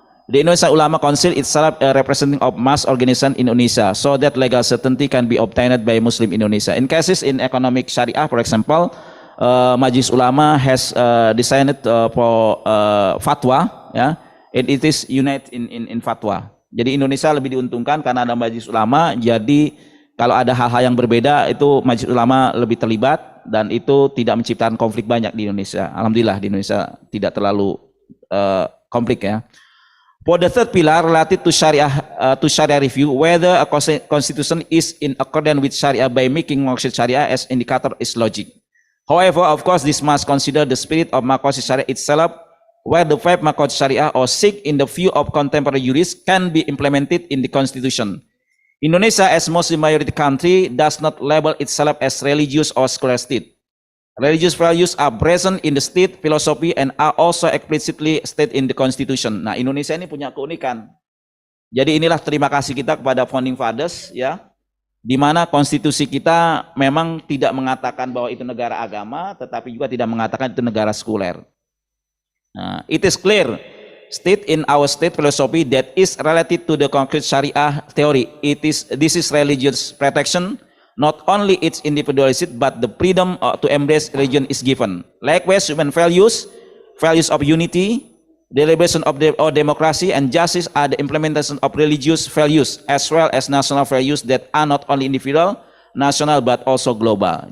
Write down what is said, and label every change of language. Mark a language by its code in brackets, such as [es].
[en] The Indonesian Ulama Council itself a representing of mass organization in Indonesia, so that legal certainty can be obtained by Muslim Indonesia. In cases in economic Sharia, for example, Majelis Ulama has decided for fatwa, ya, and it is unite in fatwa. [id] Jadi Indonesia lebih diuntungkan karena ada Majelis Ulama. Jadi kalau ada hal-hal yang berbeda itu Majelis Ulama lebih terlibat dan itu tidak menciptakan konflik banyak di Indonesia. Alhamdulillah di Indonesia tidak terlalu konflik, ya. [en] For the third pillar related to Sharia review, whether a constitution is in accordance with Sharia by making maqasid Sharia as indicator is logic. However, of course, this must consider the spirit of maqasid Sharia itself, where the 5 maqasid Sharia or 6 in the view of contemporary jurists can be implemented in the constitution. Indonesia as Muslim majority country does not label itself as religious or secular state. Religious values are present in the state philosophy and are also explicitly stated in the constitution. [id] Nah, Indonesia ini punya keunikan. Jadi inilah terima kasih kita kepada founding fathers, ya, di mana konstitusi kita memang tidak mengatakan bahwa itu negara agama, tetapi juga tidak mengatakan itu negara sekuler. [en] It is clear state in our state philosophy that is related to the concrete Sharia theory. This is religious protection. Not only its individualism, but the freedom to embrace religion is given. Likewise, human values of unity, the liberation of democracy and justice are the implementation of religious values as well as national values that are not only individual, national, but also global.